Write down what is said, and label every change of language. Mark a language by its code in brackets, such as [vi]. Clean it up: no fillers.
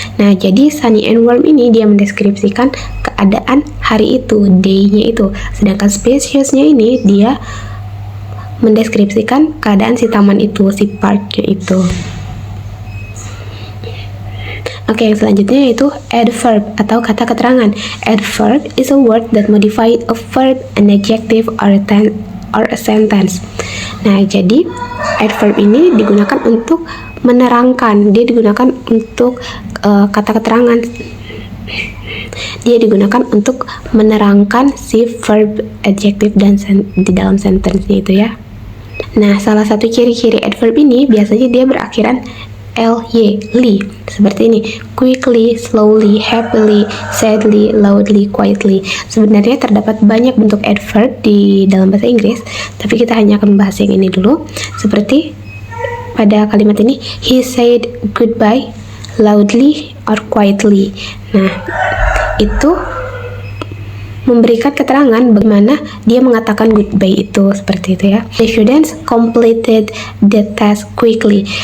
[id] Nah, jadi sunny and warm ini dia mendeskripsikan keadaan hari itu, day-nya itu. Sedangkan spacious-nya ini dia mendeskripsikan keadaan si taman itu, si park-nya itu. Oke, yang selanjutnya yaitu adverb atau kata keterangan. [en] Adverb is a word that modifies a verb, an adjective, or a sentence. [id] Nah, jadi adverb ini digunakan untuk menerangkan. Dia digunakan untuk kata keterangan. Dia digunakan untuk menerangkan si verb, adjective, dan di dalam sentence-nya itu ya. Nah, salah satu ciri-ciri adverb ini biasanya dia berakhiran ly, li, seperti ini: quickly, slowly, happily, sadly, loudly, quietly. Sebenarnya terdapat banyak bentuk adverb di dalam bahasa Inggris, tapi kita hanya akan membahas yang ini dulu. Seperti pada kalimat ini, [en] he said goodbye loudly or quietly. [id] Nah, itu memberikan keterangan bagaimana dia mengatakan goodbye itu, seperti itu ya. [en] The students completed the task quickly.